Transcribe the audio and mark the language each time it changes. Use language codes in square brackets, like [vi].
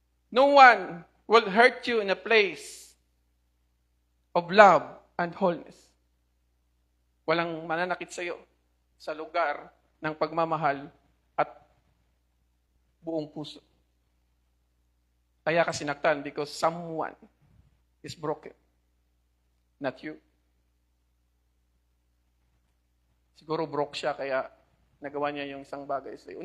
[en] No one will hurt you in a place of love and wholeness. [tl] Walang mananakit sa iyo sa lugar ng pagmamahal at buong puso. Kaya ka sinaktan [en] because someone is broken. Not you. [tl] Siguro broke siya kaya nagawa niya yung isang bagay sa iyo.